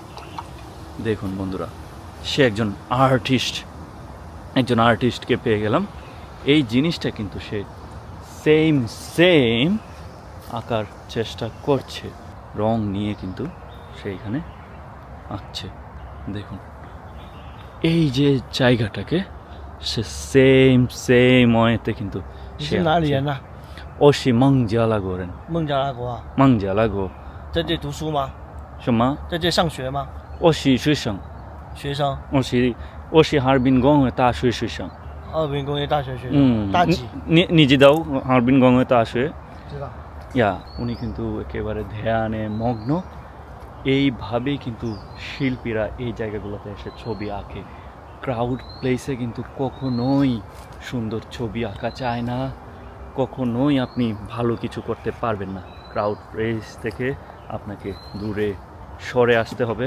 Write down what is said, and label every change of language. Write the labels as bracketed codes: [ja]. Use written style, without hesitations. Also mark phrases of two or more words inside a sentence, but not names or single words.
[bn] দেখুন বন্ধুরা সে একজন আর্টিস্টকে পেয়ে গেলাম এই জিনিসটা কিন্তু সে সেম আঁকার চেষ্টা করছে রং নিয়ে কিন্তু সে এখানে আঁকছে দেখুন এই যে জায়গাটাকে সে [en] same way [bn] কিন্তু [zh] 你是哪里人呐、我是孟加拉国人孟加拉国啊， মংজালাগো 在这里读书吗？什么在这里上学吗？我是学生学生，我是哈尔滨工业大学学生哈尔滨工业大学学生，大几？你知道哈尔滨工业大学知道。 [bn] ইয়া উনি কিন্তু একেবারে ধ্যানে মগ্ন এইভাবেই কিন্তু শিল্পীরা এই জায়গাগুলোতে এসে ছবি আঁকে [en] crowd place [bn] কিন্তু কখনোই সুন্দর ছবি আঁকা যায় না কখনোই আপনি ভালো কিছু করতে পারবেন না [en] crowd place [bn] থেকে আপনাকে দূরে সরে আসতে হবে